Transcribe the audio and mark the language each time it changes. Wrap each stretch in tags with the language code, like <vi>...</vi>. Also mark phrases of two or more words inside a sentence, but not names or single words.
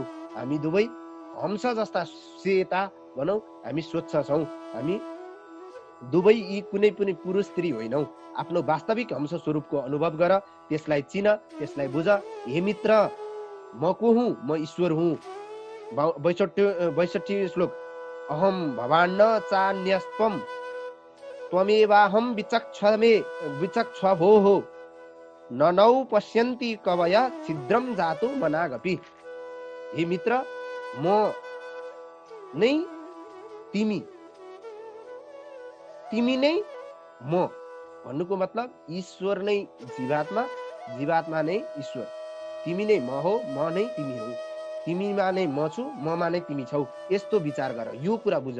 <ne>हामी दुवै हंस जस्ता सेता भनौँ, हामी स्वच्छ छौँ। हामी दुवै यी कुनै पनि पुरुष स्त्री होइनौ। आफ्नो वास्तविक हंस स्वरूपको अनुभव गर, त्यसलाई चिन, त्यसलाई बुझ। हे मित्र, म को हुँ? म ईश्वर हुँ। 62 श्लोक।</ne> <sa>अहम भवान्न चान्यस्त्वं त्वमेवाहम विचक्षभो हो, ननौ पश्यन्ति कवय छिद्रम जातु मनागपि।</sa> <ne>हे मित्र, म नै तिमी, तिमी नै म। भन्नुको मतलब ईश्वर नै जीवात्मा, जीवात्मा नै ईश्वर। तिमी नै म हो, म नै तिमी हो। तिमीमा नै म छु, ममा नै तिमी छौ। यस्तो विचार गर, यो कुरा बुझ।</ne>